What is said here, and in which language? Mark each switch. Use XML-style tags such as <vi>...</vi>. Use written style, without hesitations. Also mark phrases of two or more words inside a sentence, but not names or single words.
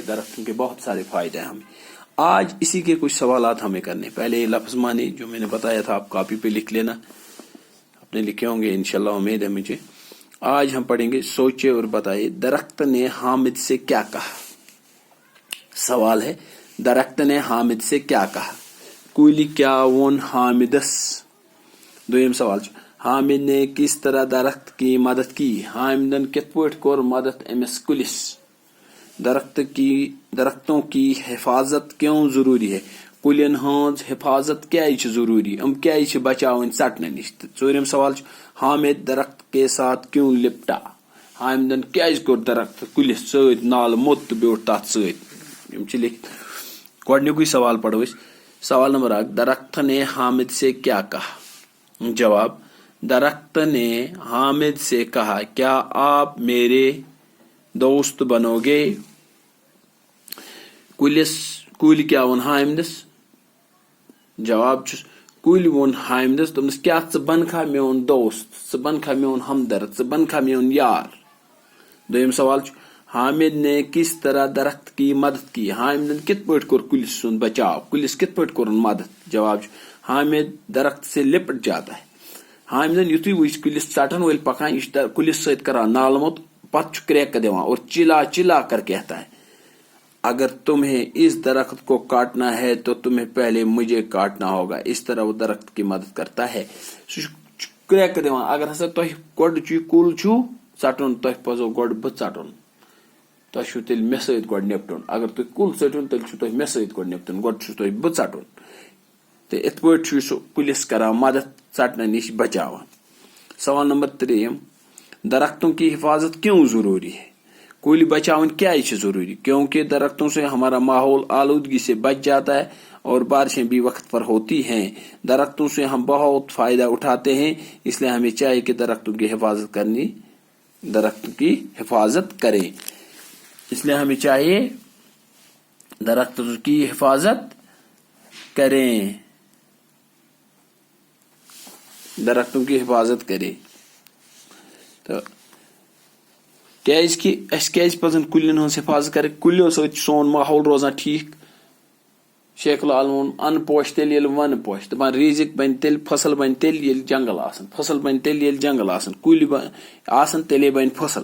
<ur>درختوں کے بہت سارے فائدے ہیں ہمیں. آج اسی کے کچھ سوالات ہمیں کرنے. پہلے لفظ معنی جو میں نے بتایا تھا آپ کاپی پہ لکھ لینا، اپنے لکھے ہوں گے انشاءاللہ، امید ہے مجھے. آج ہم پڑھیں گے سوچے اور بتائیے درخت نے حامد سے کیا کہا. سوال ہے درخت نے حامد سے کیا کہا.</ur> <ks>کُلۍ کیا وون حامدس.</ks> <ur>دویم سوال حامد نے کس طرح درخت کی مدد کی.</ur> <ks>حامدن کت پٲٹھۍ کوٚر مدد أمس کُلِس.</ks> <ur>درختوں کی حفاظت کیوں ضروری ہے.</ur> <ks>کُلٮ۪ن ہٕنٛز حفاظت کیازِ چھِ ضروری، کیازِ چھِ بچاوٕنۍ ژٹنہٕ نش.</ks> <ur>ژوٗرِم سوال حامد درخت کے ساتھ کیوں لپٹا.</ur> <ks>حامدن کیازِ کوٚر درخت کُلِس سۭتۍ نالہٕ موٚت تہٕ بیوٗٹھ تتھ سۭتۍ. یِم چھِ لیکھِتھ. گۄڈنیُکُے سوال پڑھو أسۍ.</ks> <ur>سوال نمبر 1، درخت نے حامد سے کیا کہا. جواب، درخت نے حامد سے کہا کیا آپ میرے دوست بنو گے.</ur> <ks>کُلۍ کیا وون حامدس. جواب چھُس کُلۍ وون حامدس دوٚپنس کیا ژٕ بنکھا میون دوست، ژٕ بنکھا میون ہمدرد، ژٕ بنکھا میون یار. دوٚیِم سوال چھُ</ks> <ur>حامد نے کس طرح درخت کی مدد کی.</ur> <ks>حامدن کت پٲٹھۍ کوٚر کُلِس سُنٛد بچاو، کُلِس کت پٲٹھۍ کوٚرُن مدد. جواب چھُ</ks> <ur>حامد درخت سے لپٹ جاتا ہے.</ur> <ks>حامدن یُتھُے وٕچھ کُلِس ژٹن وٲلۍ پکان، یہِ چھُ کُلِس سۭتۍ کران نالہٕ موٚت، پتہٕ چھُ کرٛیکہٕ دِوان</ks> <ur>اور چلا چلا کر کہتا ہے اگر تمہیں اس درخت کو کاٹنا ہے تو تمہیں پہلے مجھے کاٹنا ہوگا. اس طرح وہ درخت کی مدد کرتا ہے.</ur> <ks>سُہ چھُ کرٛیکہٕ دِوان اگر ہسا تۄہہِ گۄڈٕ یہِ کُل چھُ ژٹُن، تۄہہِ پزو گۄڈٕ بہٕ ژٹُن، تۄہہِ چھُو تیٚلہِ مےٚ سۭتۍ گۄڈٕ نِپٹُن. اگر تُہۍ کُل ژٔٹِو تیٚلہِ چھُو تۄہہِ مےٚ سۭتۍ گۄڈٕ نِپٹُن، گۄڈٕ چھُو تۄہہِ بہٕ ژٹُن. تہٕ یِتھ پٲٹھۍ چھُ سُہ کُلِس کران مدد، ژٹنہٕ نش بچاوان.</ks> <ur>سوال نمبر 3، درختوں کی حفاظت کیوں ضروری ہے.</ur> <ks>کُلۍ بچاؤن کیازِ چھِ ضروری.</ks> <ur>کیونکہ درختوں سے ہمارا ماحول آلودگی سے بچ جاتا ہے اور بارشیں بھی وقت پر ہوتی ہیں. درختوں سے ہم بہت فائدہ اٹھاتے ہیں، اس لیے ہمیں چاہیے کہ درختوں کی حفاظت کریں. اس لیے ہمیں چاہیے درختوں کی حفاظت کریں. درختوں کی حفاظت کریں.</ur> <ks>تو کیازِ اَسہِ کیازِ پزن کُلٮ۪ن ہٕنٛز حفاظت کرٕنۍ. کُلٮ۪و سۭتۍ چھُ سون ماحول روزان ٹھیٖک. شیخ العال ووٚن اَن پوش تیٚلہِ ییٚلہِ وَنہٕ پوش. دَپان ریٖزِق بنہِ تیٚلہِ، فصل بنہِ تیٚلہِ ییٚلہِ جنگل آسن. فصل بنہِ تیٚلہِ ییٚلہِ جنگل آسن. کُلۍ آسن تیٚلے بنہِ فصل.</ks>